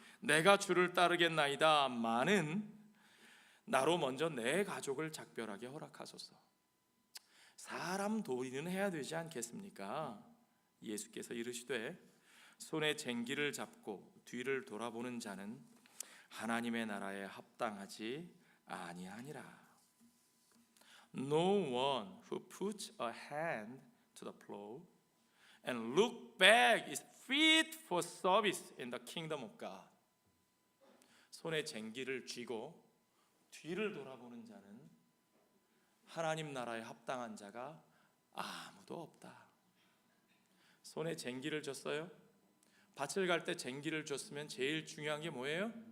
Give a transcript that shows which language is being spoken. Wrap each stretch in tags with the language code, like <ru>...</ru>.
<ko>내가 주를 따르겠나이다. 많은 나로 먼저 내 가족을 작별하게 허락하소서. 사람 도리는 해야 되지 않겠습니까? 예수께서 이르시되 손에 쟁기를 잡고 뒤를 돌아보는 자는 하나님의 나라에 합당하지 아니하니라.</ko> <en>No one who puts a hand to the plow and look back is fit for service in the kingdom of God.</en> <ko>손에 쟁기를 쥐고 뒤를 돌아보는 자는 하나님 나라에 합당한 자가 아무도 없다. 손에 쟁기를 줬어요? 밭을 갈 때 쟁기를 줬으면 제일 중요한 게 뭐예요?</ko>